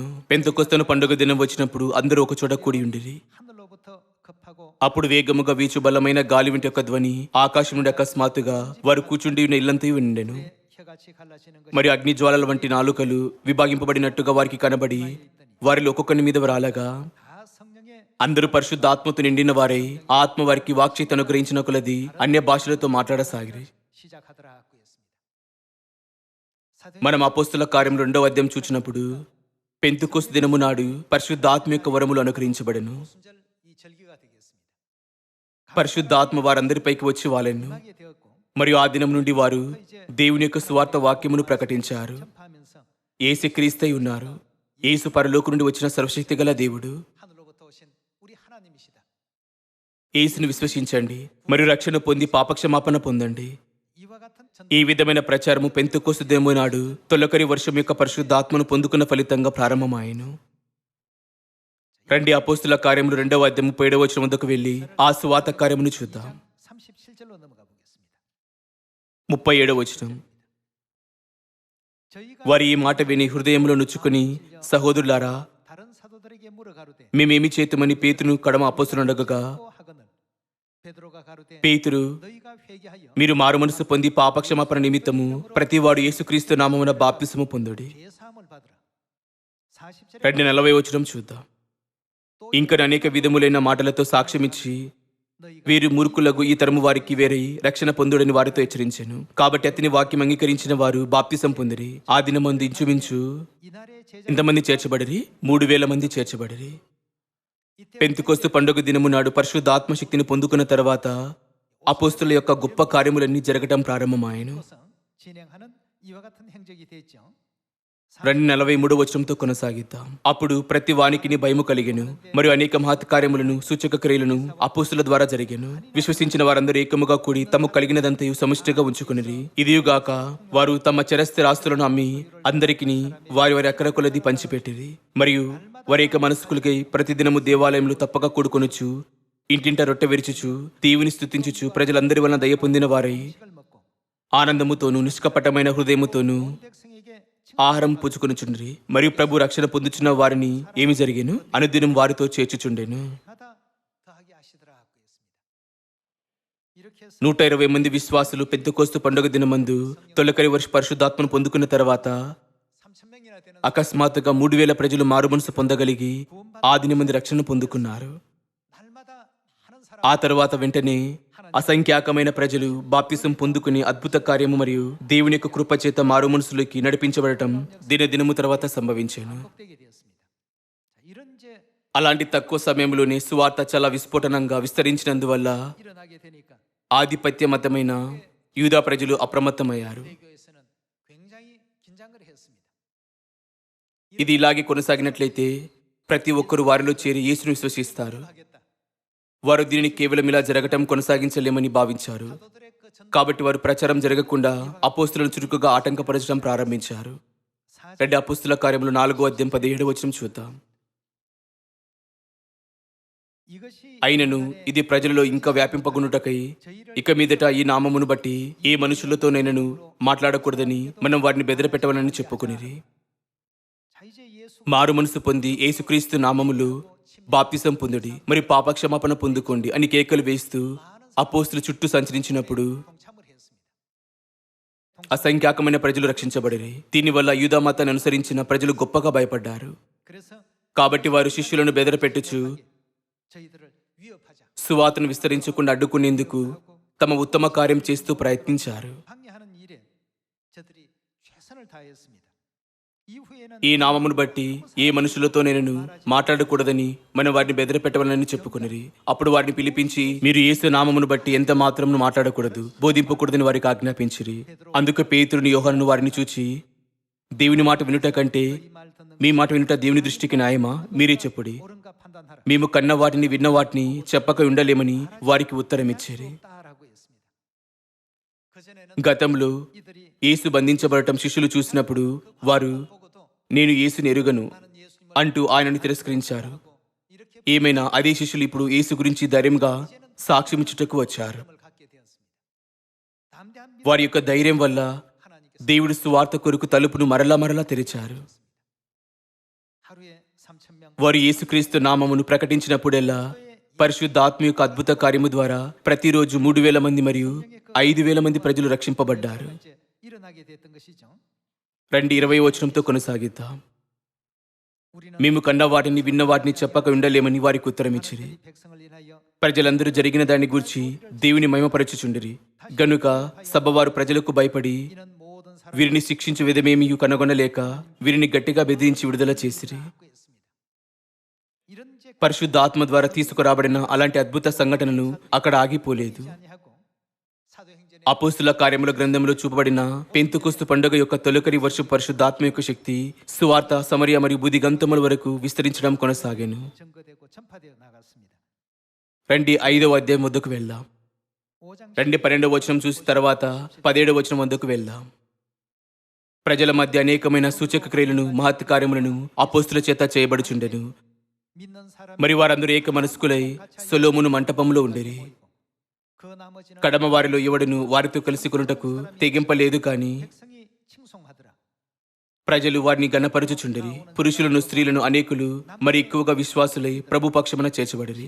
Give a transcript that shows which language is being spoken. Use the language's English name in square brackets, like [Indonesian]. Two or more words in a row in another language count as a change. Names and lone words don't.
[Telugu] పెంతెకోస్తు పండుగ దినం వచ్చినప్పుడు అందరూ ఒక చోట కూడి ఉండిరి. అప్పుడు వేగముగా వీచు బలమైన గాలి వింటి యొక్క ధ్వని ఆకాశం నుండి అకస్మాత్తుగా వారు కూర్చుండి ఉన్న ఇల్లంతా వినెను. మరియు అగ్ని జ్వాలల వంటి నాలుకలు విభాగింపబడినట్టుగా వారికి కనబడి వారిలో ఒక్కొక్కని మీద రాలగా [Korean] 다 성령의 [Telugu] అందరూ పరిశుద్ధాత్మతో నిండిన వారై ఆత్మ వారికి వాక్చేత అనుగ్రహించిన కొలది అన్య భాషలతో మాట్లాడసాగిరి. [Korean] 시작하더라 하고 했습니다. [Telugu] మనం అపోస్తుల కార్యం 2వ అధ్యాయం చూచినప్పుడు పెంతుకొస్తు దినము నాడు పరిశుద్ధాత్మ యొక్క వరములు అనుగ్రహించబడెను. [Korean] 순절 이 절기가 되겠습니다. [Telugu] పరిశుద్ధాత్మ వారందరిపైకి వచ్చి వాలెను. [Korean] 하게 되었고 [Telugu] మరియు ఆ దినం నుండి వారు దేవుని యొక్క సువార్త వాక్యమును ప్రకటించారు. [Korean] 전파하면서 [Telugu] యేసుక్రీస్తై ఉన్నారు. యేసు పరలోకం నుండి వచ్చిన సర్వశక్తి గల దేవుడు. [Korean] 하늘로부터 오신 우리 하나님이시다. [Telugu] యేసును విశ్వసించండి మరియు రక్షణ పొంది పాపక్షమాపణ పొందండి. [Korean] 이와 같은 전 [Telugu] ఈ విధమైన ప్రచారము పెంతుకొస్తు దినము నాడు తొలకరి వర్షం యొక్క పరిశుద్ధాత్మను పొందుకున్న ఫలితంగా ప్రారంభమాయెను. రండి అపోస్తుల కార్యములు 2వ అధ్యాయం 37వ వచనం వద్దకు వెళ్ళి ఆ సువార్త కార్యమును చూద్దాం. [Korean] 37절로 넘어가 보겠습니다. [Telugu] 37వ వచనం. [Korean] 저희가 [Telugu] వారి ఈ మాట విని హృదయంలో నుచ్చుకుని, సహోదరులారా, [Korean] 다른 사도들에게 물어 가로되 [Telugu] మేమేమి చేతుమని పేతును కడమ అపోస్తులుండగా [Korean] 또 하거늘 베드로가 가로되 [Telugu] పేతురు, [Korean] 너희가 회개하여 [Telugu] మీరు మారు మనసు పొంది పాపక్షమాపణ నిమిత్తము ప్రతివాడు యేసుక్రీస్తు నామమున బాప్తిసము పొందుడి. [Korean] 죄 사함을 받으라. 40절에 [Telugu] 2:40 వచనం చూద్దాం. ఇంకా అనేక విధములైన మాటలతో సాక్ష్యమిచ్చి [Korean] 너희가 [Telugu] వీరు మూర్ఖులకు ఈ తరము వారికి వేరై రక్షణ పొందుడని వారితో హెచ్చరించెను. కాబట్టి అతని వాక్యం అంగీకరించిన వారు బాప్తిసం పొందిరి. ఆ దినమందు ఇంచుమించు [Korean] 이날의 제자 [Telugu] ఎంతమంది చేర్చబడిరి? 3,000 మంది చేర్చబడిరి. [Korean] 이때 [Telugu] పెంతెకొస్తు పండుగ దినము నాడు పరిశుద్ధాత్మ శక్తిని పొందుకున్న తర్వాత అపోస్తుల యొక్క గొప్ప కార్యములన్నీ జరగటం ప్రారంభమాయెను. [Korean] 진행하는 이와 같은 행적이 됐죠. [Telugu] 2:43 వచనంతో కొనసాగిద్దాం. అప్పుడు ప్రతి వానికిని భయము కలిగెను మరియు అనేక మహత్ కార్యములను సూచక క్రియలను అపోస్తుల ద్వారా జరిగెను. విశ్వసించిన వారందరూ ఏకముగా కూడి తమకు కలిగినదంతయు సమిష్టిగా ఉంచుకునిరి. ఇదియుగాక వారు తమ చరస్థిర ఆస్తులను అమ్మి అందరికిని వారి వారి అక్కర కొలది పంచిపెట్టిరి. మరియు వారి యొక్క మనస్కులకై ప్రతిదినము దేవాలయంలో తప్పక కూడుకొనుచు ఇంటింట రొట్టె విరుచుచు దేవుని స్తుతించుచు ప్రజలందరి వలన దయ పొందిన వారై [Korean] 식을 먹고 [Telugu] ఆనందముతోనూ నిష్కపటమైన హృదయముతోనూ [Korean] 백성에게 [Telugu] ఆహారం పుచ్చుకొనుచుండ్రి. మరియు ప్రభు రక్షణ పొందుచున్న వారిని ఏమి జరిగేను? అనుదినం వారితో చేర్చుచుండెను. [Korean] 칭하다 더하게 하시더라 하고 했습니다. 이렇게 해서 [Telugu] 120 మంది విశ్వాసులు పెంతెకొస్తు పండుగ దినమందు తొలకరి వర్ష పరిశుద్ధాత్మను పొందుకున్న తర్వాత [Korean] 3,000명이나 되는 [Telugu] అకస్మాత్తుగా 3,000 ప్రజలు మారుమనసు పొందగలిగి ఆ దినమంది రక్షణ పొందుకున్నారు. [Korean] 날마다 하는 사람 [Telugu] ఆ తర్వాత వెంటనే అసంఖ్యాకమైన ప్రజలు బాప్తిసం పొందుకుని అద్భుత కార్యము మరియు దేవుని యొక్క కృప చేత మారుమనసులోకి నడిపించబడటం దినదినము తర్వాత సంభవించాను. [Korean] 복되게 되었습니다. 자, 이런 이제 [Telugu] అలాంటి తక్కువ సమయంలోనే సువార్త చాలా విస్ఫోటనంగా విస్తరించినందువల్ల [Korean] 일어나게 되니까 [Telugu] ఆధిపత్య మతమైన యూదా ప్రజలు అప్రమత్తమయ్యారు. [Korean] 대교에서는 굉장히 긴장을 했습니다. [Telugu] ఇది ఇలాగే కొనసాగినట్లయితే ప్రతి ఒక్కరు వారిలో చేరి యేసును విశ్వసిస్తారు. [Korean] 하겠다. [Telugu] వారు దీనిని కేవలం ఇలా జరగటం కొనసాగించలేమని భావించారు. [Korean] 사도들의 그 전 [Telugu] కాబట్టి వారు ప్రచారం జరగకుండా అపోస్తులను చురుకుగా ఆటంకపరచడం ప్రారంభించారు. 2 అపోస్తుల కార్యములు 4వ అధ్యాయం 17వ వచనం చూద్దాం. [Korean] 이것이 [Telugu] అయినను ఇది ప్రజలలో ఇంకా వ్యాపింపగునుటకై ఇక మీదట ఈ నామమును బట్టి ఏ మనుషులతోనైనను మాట్లాడకూడదని మనం వారిని బెదిరపెట్టవలని చెప్పుకునిరి. [Korean] 자 이제 예수 [Telugu] మారు మనసు పొంది యేసుక్రీస్తు నామములో బాప్తిసం పొందుడి మరి పాపక్షమాపణ పొందుకోండి అని కేకలు వేస్తూ అపోస్తులు చుట్టూ సంచరించినప్పుడు [Korean] 동참을 했습니다. [Telugu] అసంఖ్యాకమైన ప్రజలు రక్షించబడిరి. దీనివల్ల యూదా మతాన్ని అనుసరించిన ప్రజలు గొప్పగా భయపడ్డారు. [Korean] 그래서 [Telugu] కాబట్టి వారు శిష్యులను బెదరపెట్టుచు [Korean] 저희들을 위협하자 [Telugu] సువార్తను విస్తరించకుండా అడ్డుకునేందుకు తమ ఉత్తమ కార్యం చేస్తూ ప్రయత్నించారు. [Korean] 방해하는 일에 저들이 최선을 다했습니다. 이후에는 [Telugu] ఈ నామమును బట్టి ఏ మనుషులతోనైనను మాట్లాడకూడదని మనం వారిని బెదిరపెట్టవాలని చెప్పుకునిరి. అప్పుడు వారిని పిలిపించి మీరు యేసు నామమును బట్టి ఎంత మాత్రం మాట్లాడకూడదు, బోధింపకూడదని వారికి ఆజ్ఞాపించిరి. అందుకు పేతురుని యోహానును వారిని చూచి దేవుని మాట వినుట కంటే [Korean] 이 말 듣는 [Telugu] మీ మాట వినుట దేవుని దృష్టికి న్యాయమా? మీరే చెప్పుడి. [Korean] 옳은가 판단하라. [Telugu] మేము కన్న వాటిని విన్న వాటిని చెప్పక ఉండలేమని వారికి ఉత్తరం ఇచ్చారు. [Korean] 없다라고 했습니다. 그전에는 [Telugu] గతంలో [Korean] 이들이 [Telugu] యేసు బంధించబడటం శిష్యులు చూసినప్పుడు వారు [Korean] 보고도 [Telugu] నేను యేసుని ఎరుగను [Korean] 나는 예수님을 [Telugu] అంటూ ఆయనను తిరస్కరించారు. [Korean] 하고 이렇게 [Telugu] ఏమైనా అదే శిష్యులు ఇప్పుడు యేసు గురించి ధైర్యంగా సాక్ష్యమిచ్చుటకు వచ్చారు. [Korean] 믿음을 갖게 되었습니다. 담대한 믿음 [Telugu] వారి యొక్క ధైర్యం వల్ల [Korean] 하나님께서 [Telugu] దేవుడు సువార్త కొరకు తలుపును మరలా తెరిచారు. [Korean] 하루에 3,000명 [Telugu] వారు యేసుక్రీస్తు నామమును ప్రకటించినప్పుడెల్లా పరిశుద్ధాత్మ యొక్క అద్భుత కార్యము ద్వారా ప్రతిరోజు 3,000 మంది మరియు 5,000 మంది ప్రజలు రక్షింపబడ్డారు. [Korean] 번째 일어나게 됐던 것이죠. [Telugu] 2:20 వచనంతో కొనసాగిద్దాం. [Korean] 우리는 [Telugu] మేము కన్న వాటిని విన్న వాటిని చెప్పక ఉండలేమని వారికి ఉత్తరమిచ్చిరి. [Korean] 이 백성을 인하여 [Telugu] ప్రజలందరూ జరిగిన దాని గూర్చి దేవుని మహిమపరచుచుండిరి. గనుక సభవారు ప్రజలకు భయపడి [Korean] 이는 모든 [Telugu] వీరిని శిక్షించు విధమేమియు కనుగొనలేక వీరిని గట్టిగా బెదిరించి విడుదల చేసిరి. [Korean] 사람을 했습니다. 이런 죄 [Telugu] పరిశుద్ధాత్మ ద్వారా తీసుకురాబడిన అలాంటి అద్భుత సంఘటనలు అక్కడ ఆగిపోలేదు. [Korean] 아니하고 사도행전에 [Telugu] అపోస్తుల కార్యముల గ్రంథంలో చూపబడిన పెంతుకొస్తు పండుగ యొక్క తొలకరి వర్ష పరిశుద్ధాత్మ యొక్క శక్తి సువార్త సమరయ మరియు బుదిగంతముల వరకు విస్తరించడం కొనసాగాను. [Korean] 증거되고 전파되어 나갔습니다. [Telugu] రండి 5వ అధ్యాయం వద్దకు వెళ్దాం. [Korean] 5장 [Telugu] రండి 12వ వచనం చూసిన తర్వాత 17వ వచనం వద్దకు వెళ్దాం. ప్రజల మధ్య అనేకమైన సూచక క్రియలను మహత్ కార్యములను అపోస్తుల చేత చేయబడుచుండెను. [Korean] 믿는 사람 [Telugu] మరి వారందరూ ఏక మనస్కులై సొలొమోను మంటపంలో ఉండేరి. [Korean] 그 나머지는 [Telugu] కడమ వారిలో ఎవడును వారితో కలిసి కొనుటకు తెగింపలేదు కాని [Korean] 백성이 칭송하더라. [Telugu] ప్రజలు వారిని గణపరచుచుండిరి. పురుషులను స్త్రీలను అనేకులు మరి ఎక్కువగా విశ్వాసులై ప్రభు పక్షమున చేర్చబడిరి.